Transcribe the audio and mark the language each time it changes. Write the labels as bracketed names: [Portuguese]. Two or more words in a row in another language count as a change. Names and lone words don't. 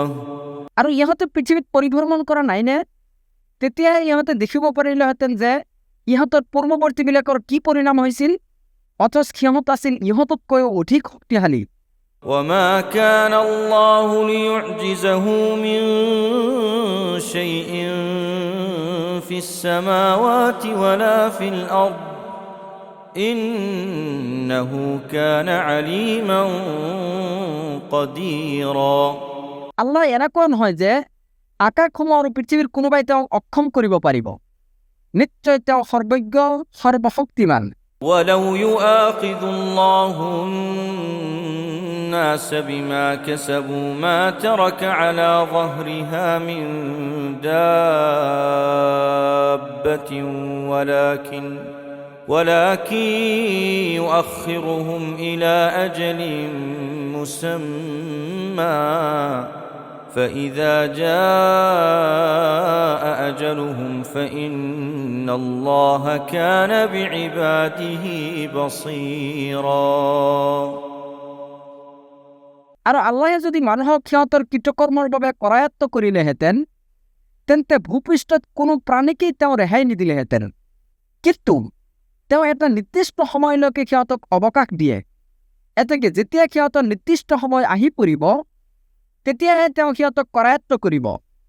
[Assamese] আৰু ইহঁতে পৃথিৱীত পৰিভ্ৰমণ কৰা নাইনে? তেতিয়া ইহঁতে দেখিব পাৰিলেহেঁতেন যে ইহঁতৰ পূৰ্বৱৰ্তীবিলাকৰ কি পৰিণাম হৈছিল, অথচ সিহঁত আছিল ইহঁততকৈও অধিক শক্তিশালী। [Arabic] وما كان الله ليعجزه من شيء في السماوات ولا في الأرض إنه كان عليما قديرا। [Assamese] আল্লাহ এনেকুৱা নহয় যে আকাশসমূহ আৰু পৃথিৱীৰ কোনোবাই তেওঁক অক্ষম কৰিব পাৰিব। নিশ্চয় তেওঁ সৰ্বজ্ঞ, সৰ্বশক্তিমান। [Arabic] ولو يؤاخذ الله الناس بما كسبوا ما ترك على ظهرها من دابة ولكن يؤخرهم إلى أجل مسمى فإذا جاء أجلهم فإن الله كان بعباده بصيرا। [Assamese] আৰু আল্লাহে যদি মানুহক সিহঁতৰ কৃতকৰ্মৰ বাবে কৰায়ত্ব কৰিলেহেঁতেন, তেন্তে ভূপৃষ্ঠত কোনো প্ৰাণীকেই তেওঁ ৰেহাই নিদিলেহেঁতেন। কিন্তু তেওঁ এটা নিৰ্দিষ্ট সময়লৈকে সিহঁতক অৱকাশ দিয়ে। এতেকে যেতিয়া সিহঁতৰ নিৰ্দিষ্ট সময় আহি পৰিব, তেতিয়াহে তেওঁ সিহঁতক কৰায়ত্ব কৰিব।